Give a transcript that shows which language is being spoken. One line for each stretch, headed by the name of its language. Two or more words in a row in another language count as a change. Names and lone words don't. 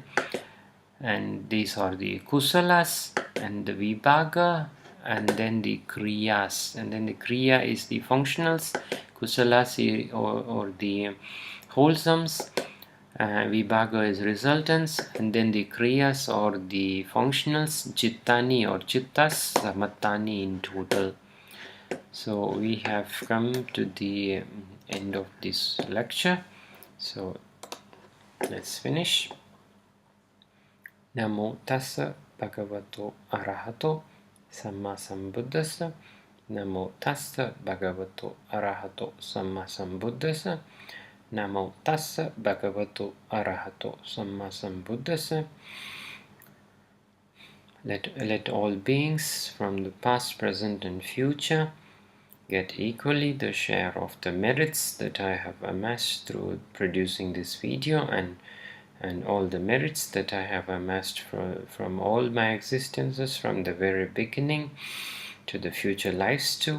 English: And these are the Kusalas and the Vibhaga, and then the Kriyas, and then the Kriya is the functionals, Kusalas or the wholesomes, Vibhaga is resultants, and then the Kriyas or the functionals, Chittani or Chittas, Samattani in total. So we have come to the end of this lecture. So let's finish.
Pali: Namo tassa bhagavato arahato samma sambuddhassa. Namo tassa bhagavato arahato samma sambuddhassa. Namo tassa bhagavato arahato samma sambuddhassa.
English: Let all beings from the past, present and future get equally the share of the merits that I have amassed through producing this video, and all the merits that I have amassed from all my existences from the very beginning to the future lives too.